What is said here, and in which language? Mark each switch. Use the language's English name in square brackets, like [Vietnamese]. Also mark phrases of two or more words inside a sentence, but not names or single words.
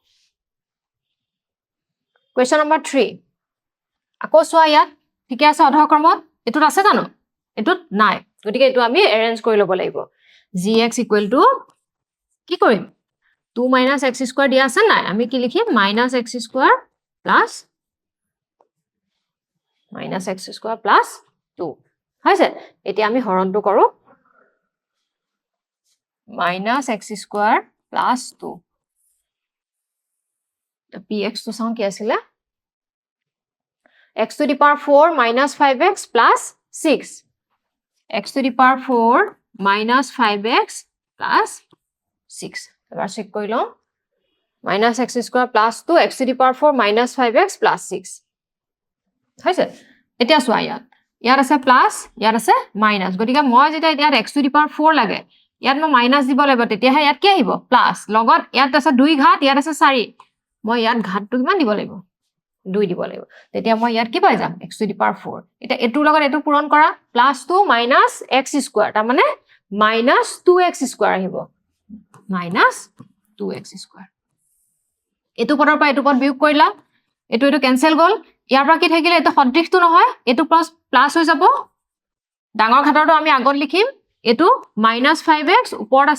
[English] question number [Assamese] 3 আকৌ চোৱা ইয়াত ঠিক আছে অধক্ৰমত এটোত আছে জানো এটোত নাই গতিকে এটো আমি এৰেঞ্জ কৰি ল'ব লাগিব gx [English] equal to [Assamese] কি কৰিম 2 - x স্কয়াৰ দিয়া আছে নাই আমি কি লিখিম -x [English] square plus minus x square plus 2 [Assamese] হৈছে এতিয়া আমি হৰণটো কৰো [English] minus x square plus 2 [Assamese] px টো চাওঁ কি আছিলে [English] x to the power 4 minus 5x plus 6 [Assamese] x to the power 4 minus 5x plus 6 এবাৰ চেক কৰি লওঁ [English] minus x square plus 2 x to the power 4 minus 5x plus 6 [Assamese] হৈছে এতিয়া চোৱা ইয়াত আছে প্লাস ইয়াত আছে মাইনাস গতিকে মই যেটা ইয়াত x [English] to the power 4 [Assamese] লাগে ইয়াত মই মাইনাস দিব লাগিব তেতিয়াহে ইয়াত কি আহিব প্লাস লগত ইয়াত আছে 2 ঘাত ইয়াত আছে 4 মই ইয়াত ঘাতটো কিমান দিব লাগিব 2 দিব লাগিব তেতিয়া মই ইয়াত কি পাই যাম [English] x to the power 4 [Assamese] এটা এটোৰ লগত এটো পূৰণ কৰা [English] plus 2 minus x square [Assamese] তাৰ মানে [English] minus 2x square [Assamese] আহিব [English] minus 2x square [Assamese] এটো পদৰ পৰা এটো পদ বিয়োগ কৰিলা এটো এটো ক্যান্সেল গল ইয়াৰ পৰা কি থাকিলে এটা সদৃশটো নহয় এটো প্লাস প্লাস হৈ যাব ডাঙৰ ঘাতৰটো আমি আগত লিখিম এটো -5x ওপৰত আছে